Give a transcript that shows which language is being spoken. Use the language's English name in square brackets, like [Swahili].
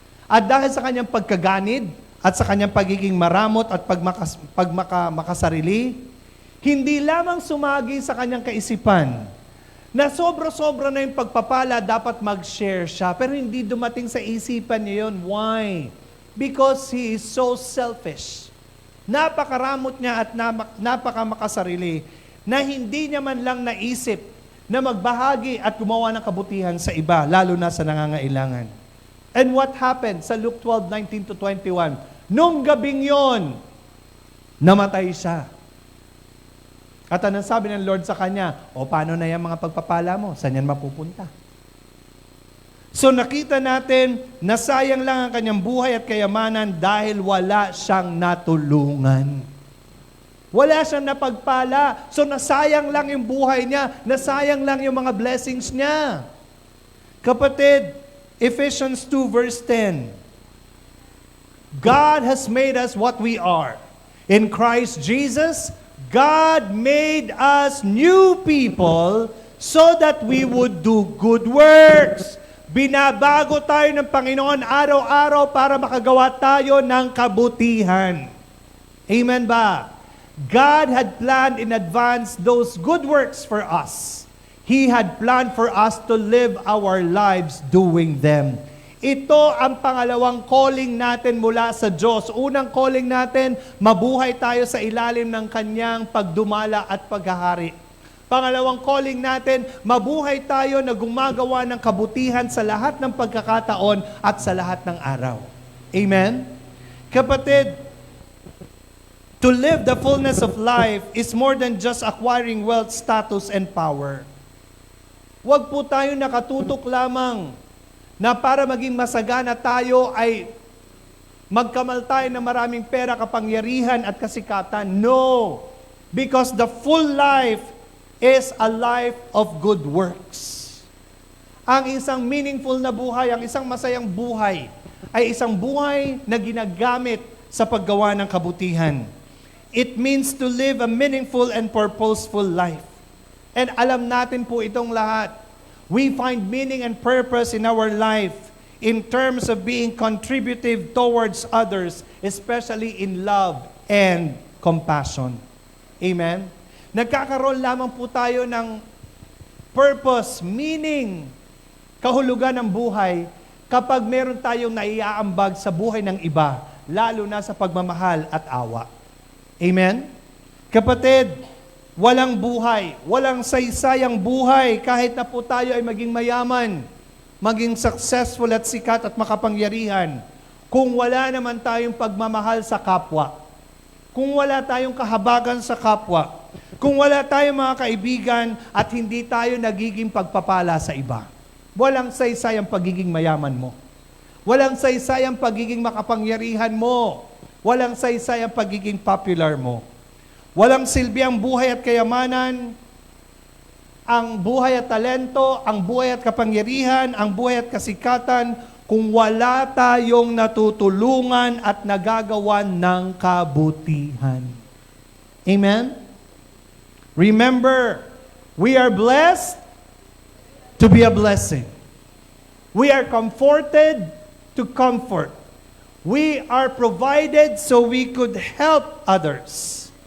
[Filipino] At dahil sa kanyang pagkaganid at sa kanyang pagiging maramot at makasarili, hindi lamang sumagi sa kanyang kaisipan na sobra-sobra na yung pagpapala, dapat mag-share siya. Pero hindi dumating sa isipan niya yun. [English] Why? Because he is so selfish. [Filipino] Napakaramot niya at napakamakasarili na hindi niya man lang naisip na magbahagi at gumawa ng kabutihan sa iba, lalo na sa nangangailangan. [English] And what happened sa Luke 12:19-21? [Filipino] Nung gabing yon, namatay siya. At anong sabi ng Lord sa kanya? O paano na yung mga pagpapala mo? Saan yan mapupunta? So nakita natin na sayang lang ang kanyang buhay at kayamanan dahil wala siyang natulungan. Wala siyang napagpala. So nasayang lang yung buhay niya, nasayang lang yung mga blessings niya. Kapatid, Ephesians 2:10. [English] God has made us what we are. In Christ Jesus, God made us new people so that we would do good works. [Filipino] Binabago tayo ng Panginoon araw-araw para makagawa tayo ng kabutihan. Amen ba? [English] God had planned in advance those good works for us. He had planned for us to live our lives doing them. [Filipino] Ito ang pangalawang calling natin mula sa Diyos. Unang calling natin, mabuhay tayo sa ilalim ng Kanyang pagdumala at paghahari. Pangalawang calling natin, mabuhay tayo na gumagawa ng kabutihan sa lahat ng pagkakataon at sa lahat ng araw. Amen? [English] Kapatid, to live the fullness of life is more than just acquiring wealth, status, and power. [Filipino] Huwag po tayo nakatutok lamang na para maging masagana tayo ay magkamal tayo ng maraming pera, kapangyarihan at kasikatan. [English] No! Because the full life is a life of good works. [Filipino] Ang isang meaningful na buhay, ang isang masayang buhay, ay isang buhay na ginagamit sa paggawa ng kabutihan. [English] It means to live a meaningful and purposeful life. And [Filipino] alam natin po itong lahat. [English] We find meaning and purpose in our life in terms of being contributive towards others, especially in love and compassion. Amen? [Filipino] Nagkakaroon lamang po tayo ng purpose, meaning, kahulugan ng buhay kapag meron tayong naiaambag sa buhay ng iba, lalo na sa pagmamahal at awa. Amen? Kapatid, walang buhay, walang saysayang buhay kahit na po tayo ay maging mayaman, maging successful at sikat at makapangyarihan, kung wala naman tayong pagmamahal sa kapwa, kung wala tayong kahabagan sa kapwa, kung wala tayong mga kaibigan at hindi tayo nagiging pagpapala sa iba. Walang saysay ang pagiging mayaman mo. Walang saysay ang pagiging makapangyarihan mo. Walang saysay ang pagiging popular mo. Walang silbi ang buhay at kayamanan, ang buhay at talento, ang buhay at kapangyarihan, ang buhay at kasikatan, kung wala tayong natutulungan at nagagawan ng kabutihan. Amen? [English] Remember, we are blessed to be a blessing. We are comforted to comfort. We are provided so we could help others.